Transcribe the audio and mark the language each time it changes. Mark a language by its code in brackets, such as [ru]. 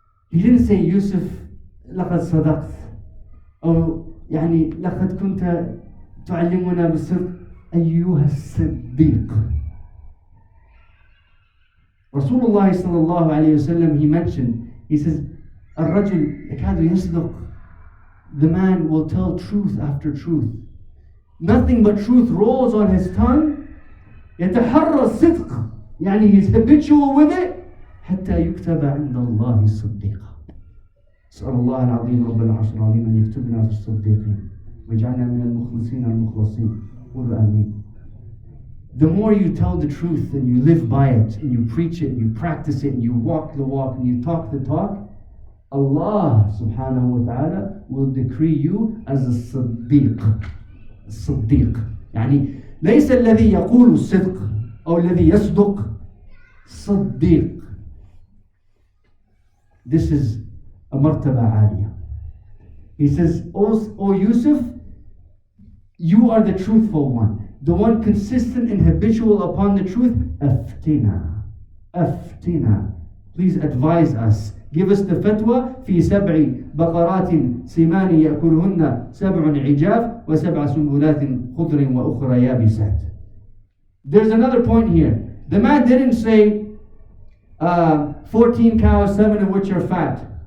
[en] He didn't say [ar] Yusuf لقد صدقت أو يعني لقد كنت تعلمنا بالصدق أيها الصديق. [en] Rasulullah sallallahu alayhi wasallam, he mentioned, he says, [ar] الرجل يكاد يصدق. [en] The man will tell truth after truth. Nothing but truth rolls on his tongue. [ar] يتحرى الصدق. [en] يعني he's habitual with it. [ar] حتى يكتب عند الله الصديق. أسأل الله العظيم رب العرش العظيم أن يكتبنا في الصديقين ويجعلنا من المخلصين المخلصين. قل آمين. [en] The more you tell the truth and you live by it and you preach it and you practice it and you walk the walk and you talk the talk, Allah subhanahu wa ta'ala will decree you as a صديق. [ar] الصديق يعني ليس الذي يقول الصدق أو الذي يصدق. صديق. [en] This is a martaba aliyah. He says, O Yusuf, you are the truthful one, the one consistent and habitual upon the truth. Aftina. Aftina. Please advise us. Give us the fatwa. [ar] في 7 بقرات سمان يأكلهن 7 عجاف و7 سنبلات خضر وأخرى يابسات. [en] There's another point here. The man didn't say 14 cows, 7 of which are fat.